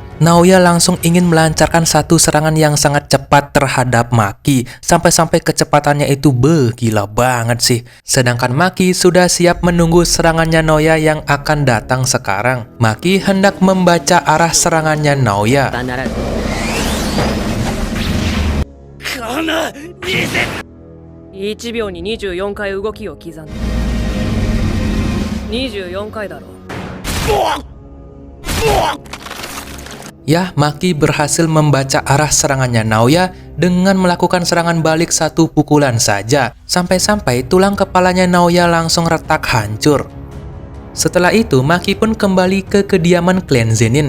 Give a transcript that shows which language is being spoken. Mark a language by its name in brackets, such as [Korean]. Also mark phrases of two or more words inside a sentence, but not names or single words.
[Indonesian] Naoya langsung ingin melancarkan satu serangan yang sangat cepat terhadap Maki. Sampai-sampai kecepatannya itu gila banget sih. Sedangkan Maki sudah siap menunggu serangannya Naoya yang akan datang sekarang. Maki hendak membaca arah serangannya Naoya. [Japanese] そんな 1秒に24回動きを刻んで24回だろ。 [Indonesian] Ya, Maki berhasil membaca arah serangannya Naoya dengan melakukan serangan balik satu pukulan saja. Sampai-sampai tulang kepalanya Naoya langsung retak hancur. Setelah itu, Maki pun kembali ke kediaman klan Zenin.